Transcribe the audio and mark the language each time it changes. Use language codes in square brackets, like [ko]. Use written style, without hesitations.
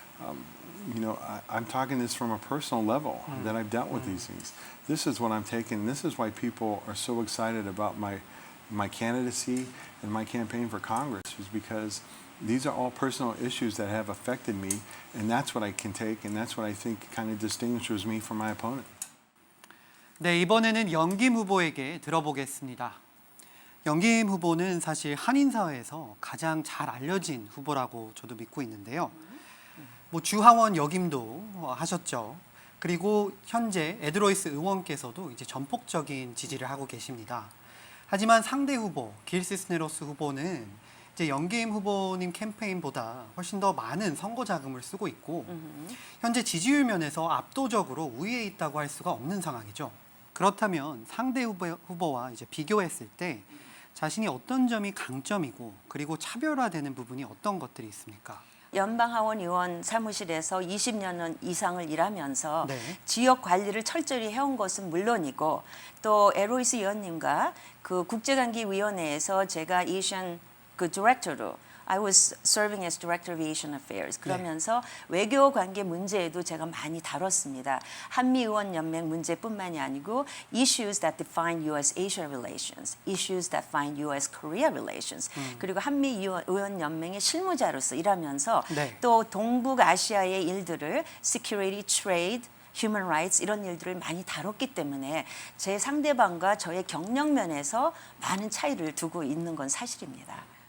[en] I'm talking this from a personal level that I've dealt with these things. This is what I'm taking. This is why people are so excited about my candidacy and my campaign for Congress, is because these are all personal issues that have affected me, and that's what I can take, and that's what I think kind of distinguishes me from my opponent. [ko] 네, 이번에는 영김 후보에게 들어보겠습니다. 영김 후보는 사실 한인 사회에서 가장 잘 알려진 후보라고 저도 믿고 있는데요. 주하원 역임도 하셨죠. 그리고 현재 에드로이스 의원께서도 이제 전폭적인 지지를 하고 계십니다. 하지만 상대 후보 길 시스네로스 후보는 이제 영김 후보님 캠페인보다 훨씬 더 많은 선거 자금을 쓰고 있고 현재 지지율 면에서 압도적으로 우위에 있다고 할 수가 없는 상황이죠. 그렇다면 상대 후보와 이제 비교했을 때 자신이 어떤 점이 강점이고 그리고 차별화되는 부분이 어떤 것들이 있습니까? 연방하원 의원 사무실에서 20년 이상을 일하면서 네. 지역 관리를 철저히 해온 것은 물론이고 또 에로이스 의원님과 그 국제관계위원회에서 제가 에이션 그 디렉터로 [en] I was serving as Director of Asian Affairs. [ko] 그러면서 외교 관계 문제에도 제가 많이 다뤘습니다. 한미 의원 연맹 문제뿐만이 아니고 [en] issues that define U.S.-Asia relations, issues that define U.S.-Korea relations. [ko] 그리고 한미 의원 연맹의 실무자로서 일하면서 또 동북아시아의 일들을 [en] security, trade, human rights [ko] 이런 일들을 많이 다뤘기 때문에 제 상대방과 저의 경력 면에서 많은 차이를 두고 있는 건 사실입니다.